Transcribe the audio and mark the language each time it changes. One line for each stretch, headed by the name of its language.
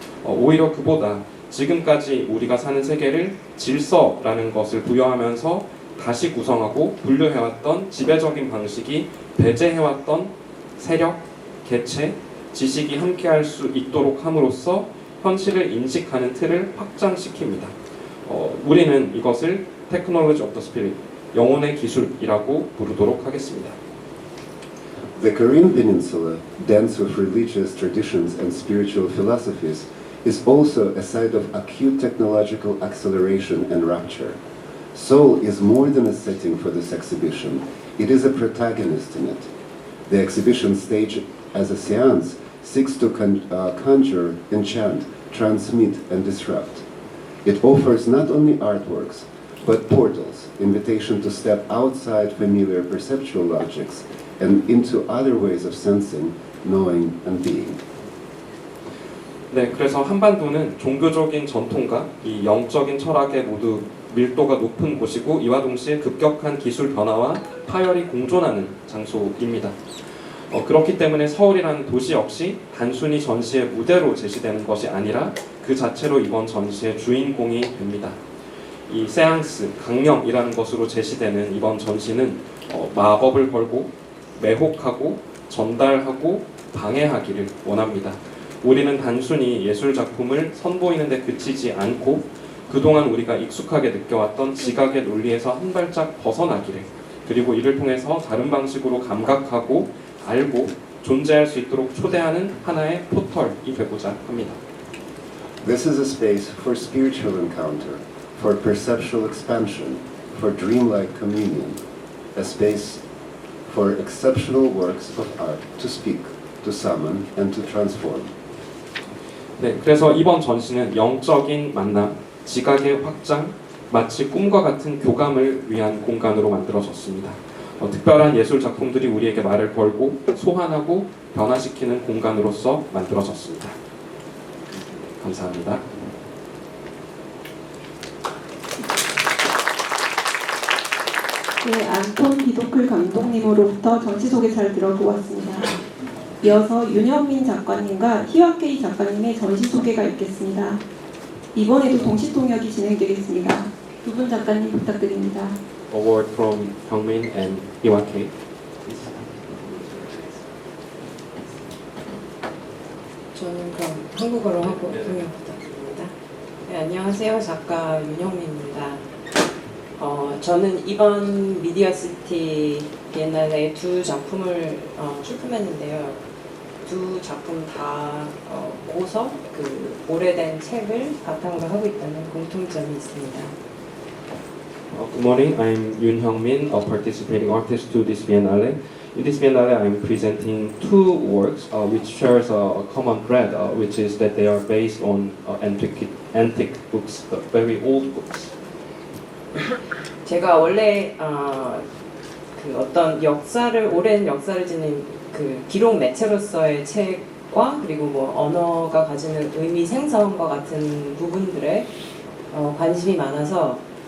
Korean: 오히려 그보다 지금까지 우리가 사는 세계를 질서라는 것을 부여하면서 다시 구성하고 분류해왔던 지배적인 방식이 배제해왔던 세력, 개체, 지식이 함께할 수 있도록 함으로써 현실을 인식하는 틀을 확장시킵니다. 우리는 이것을 Technology of the Spirit, 영혼의 기술이라고 부르도록 하겠습니다.
English: The Korean Peninsula, dense with religious traditions and spiritual philosophies, is also a site of acute technological acceleration and rapture. Seoul is more than a setting for this exhibition. It is a protagonist in it. The exhibition, staged as a seance, seeks to conjure, enchant, transmit, and disrupt. It offers not only artworks, but portals, invitation to step outside familiar perceptual logics and into other ways of sensing, knowing, and being.
Korean: 네, 그래서 한반도는 종교적인 전통과 이 영적인 철학의 모두 밀도가 높은 곳이고 이와 동시에 급격한 기술 변화와 파열이 공존하는 장소입니다. 그렇기 때문에 서울이라는 도시 역시 단순히 전시의 무대로 제시되는 것이 아니라 그 자체로 이번 전시의 주인공이 됩니다. 이 세앙스, 강령이라는 것으로 제시되는 이번 전시는 마법을 걸고 매혹하고 전달하고 방해하기를 원합니다. 우리는 단순히 예술 작품을 선보이는 데 그치지 않고 그동안 우리가 익숙하게 느껴왔던 지각의 논리에서 한 발짝 벗어나기를, 그리고 이를 통해서 다른 방식으로 감각하고 알고 존재할 수 있도록 초대하는 하나의 포털이 되고자 합니다.
English: This is a space for spiritual encounter, for perceptual expansion, for dreamlike communion, a space for exceptional works of art to speak, to summon, and to transform.
Korean: 네, 그래서 이번 전시는 영적인 만남, 지각의 확장, 마치 꿈과 같은 교감을 위한 공간으로 만들어졌습니다. 특별한 예술 작품들이 우리에게 말을 걸고 소환하고 변화시키는 공간으로서 만들어졌습니다. 감사합니다. 네, 안톤 비도클 감독님으로부터 전시 소개사를 들어보았습니다. 이어서 윤현민 작가님과 희화케이 작가님의 전시 소개가 있겠습니다. 이번에도 동시 통역이 진행되겠습니다. 두 분 작가님 부탁드립니다.
English: Award from Hyungmin and Hwa-K.
Korean: 저는 그럼 한국어로 하고 통역 부탁드립니다. 네, 안녕하세요. 작가 윤영민입니다. 저는 이번 미디어시티 비엔날레에 두 작품을 출품했는데요. 두 작품 다 고서, 오래된 책을 바탕으로 하고 있다는 공통점이 있습니다.
English: Good morning, I'm Yoon Hyungmin, a participating artist to this Biennale. In this Biennale, I'm presenting two works which shares a common thread, which is that they are based on antique books, very old books.
Korean: 제가 원래 어떤 오랜 역사를 지닌 기록 매체로서의 책과 그리고 언어가 가지는 의미 생성과 같은 부분들에 관심이 많아서